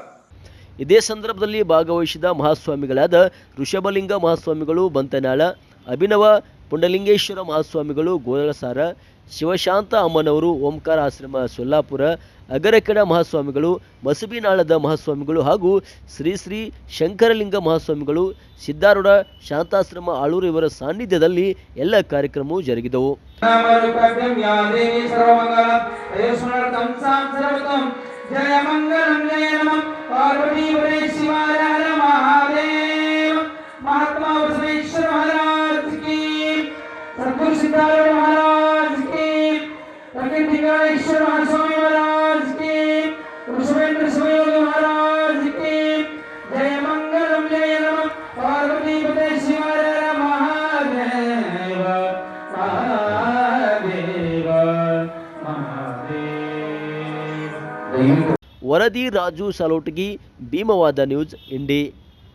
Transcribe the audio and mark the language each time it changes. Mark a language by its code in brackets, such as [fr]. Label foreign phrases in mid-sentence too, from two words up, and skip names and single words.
[kn] ಇದೇ ಸಂದರ್ಭದಲ್ಲಿ ಭಾಗವಹಿಸಿದ ಮಹಾಸ್ವಾಮಿಗಳಾದ ಋಷಭಲಿಂಗ ಮಹಾಸ್ವಾಮಿಗಳು ಬಂತನಾಳ, ಅಭಿನವ ಪುಂಡಲಿಂಗೇಶ್ವರ ಮಹಾಸ್ವಾಮಿಗಳು ಗೋಳಸಾರ, ಶಿವಶಾಂತ ಅಮ್ಮನವರು ಓಂಕಾರ ಆಶ್ರಮ ಸೊಲ್ಲಾಪುರ, ಅಗರಕೆಡ ಮಹಾಸ್ವಾಮಿಗಳು, ಮಸಬಿನಾಳದ ಮಹಾಸ್ವಾಮಿಗಳು ಹಾಗೂ ಶ್ರೀ ಶ್ರೀ ಶಂಕರಲಿಂಗ ಮಹಾಸ್ವಾಮಿಗಳು, ಸಿದ್ಧಾರೂಢ ಶಾಂತಾಶ್ರಮ ಆಳೂರು ಇವರ ಸಾನ್ನಿಧ್ಯದಲ್ಲಿ ಎಲ್ಲ ಕಾರ್ಯಕ್ರಮವು ಜರುಗಿದವು. [hi] जय मंगलम जय नमः पार्वती पते शिवाय हर महादेव। महात्मा बसवेश्वर महाराज की, सद्गुरु सिद्धारूढ़ महाराज की, ದಿಂಗಾಲೇಶ್ವರ महास्वामी महाराज की, ऋषभेंद्र शिवयोग महाराज की। जय मंगलम जय नमः पार्वती पते शिवाय हर महादेव महादेव महादेव। [kn] ವರದಿ ರಾಜು ಸಲೋಟಗಿ, ಭೀಮವಾದ ನ್ಯೂಸ್, ಇಂಡಿ.